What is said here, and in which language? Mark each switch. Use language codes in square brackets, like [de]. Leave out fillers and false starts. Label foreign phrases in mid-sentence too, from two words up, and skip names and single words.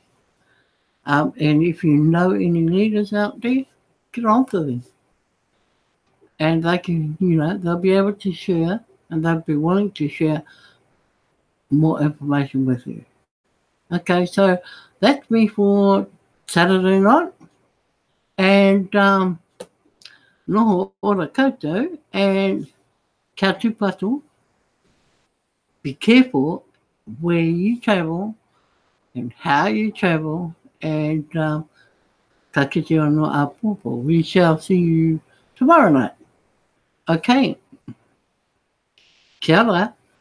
[en] And if you know any leaders out there, get on to them. And they can, they'll be able to share and they'll be willing to share more information with you. Okay, so that's me for Saturday night. [mi] And noho ora koutou and kia tupatu. [en] Be careful where you travel and how you travel and [mi] ka kite anō a pōpō. [en] We shall see you tomorrow night. [mi] Okay. Kia ora.